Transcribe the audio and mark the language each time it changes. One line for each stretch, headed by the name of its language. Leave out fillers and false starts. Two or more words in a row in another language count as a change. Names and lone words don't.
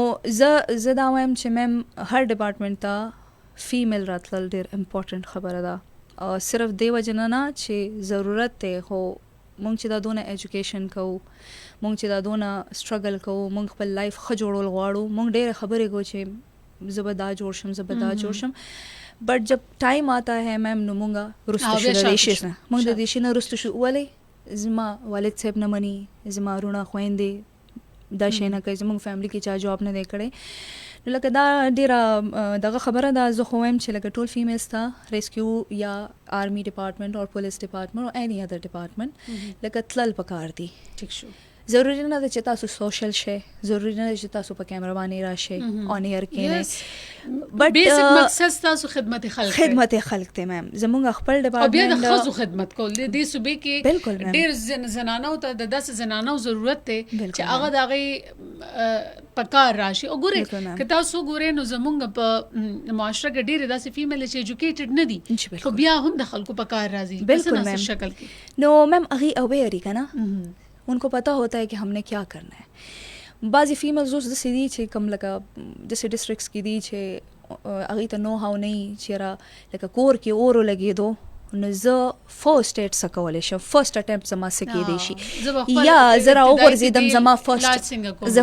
Pashto: زه دا وایم چې میم هر ډپارټمنټ ته فیمیل راتلل ډېر امپورټنټ خبره ده صرف دی وجه نه چې ضرورت دی خو مونږ چې دا دونه ایجوکیشن کوو مونږ چې دا دونه سټرګل کوو مونږ خپل لایف ښه جوړول غواړو مونږ ډېرې خبرې کوو چې زه به دا جوړ شم زه به دا جوړ شم بٹ
Urdu: جب ټایم آتا ہے
Pashto: میم نو مونږه رستو شو د دې شي نه مونږ د دې شي نه رستو شو ولې زما والد صاحب نه مني زما وروڼه خویندې دا شی نه کوي زموږ فیملی کې چا جاب نه دی کړی نو لکه دا ډېره دغه خبره ده زه خو وایم چې لکه ټول فیمیلز ته ریسکیو یا آرمی ډپارټمنټ او پولیس ډپارټمنټ او
English: any other department
Pashto: لکه تلل پکار دي ټیک شو ضروری نه ده چې تاسو سوشل شئ ضروری نه ده چې تاسو په کیمرا باندې راشئ
English: on air
Pashto: کینئ
English: but basic
Pashto: مقصد تاسو خدمت خلق ته میم زموږ خپل ډپارټمنټ او بیا د ډپارټمنټ خزو خدمت کول د دې صوبې کې ډېر زنانو ته د داسې زنانو ضرورت دی چې هغه د هغې پکار راشي او ګورئ که تاسو ګورئ نو زموږ په معاشره کې ډېرې داسې فیمیل چې ایجوکیټډ نه دي خو بیا هم د خلکو پکار راځي بالکل میم شکل کې نو میم هغې اویئر کا نا
Urdu: ان کو پتہ ہوتا ہے کہ ہم نے کیا کرنا ہے
Pashto: بعضی فیمیلز اوس داسې دي چې کوم لکه داسې ډسټرکټس کې دي چې هغوی ته
English: know how
Pashto: نه وي چې یاره لکه کور کې اور ولګېدو نو زه
English: first aid
Pashto: څه کولی شم
English: first attempt
Pashto: زما څه کیدی شي یا زه راوغورځېدم زما زه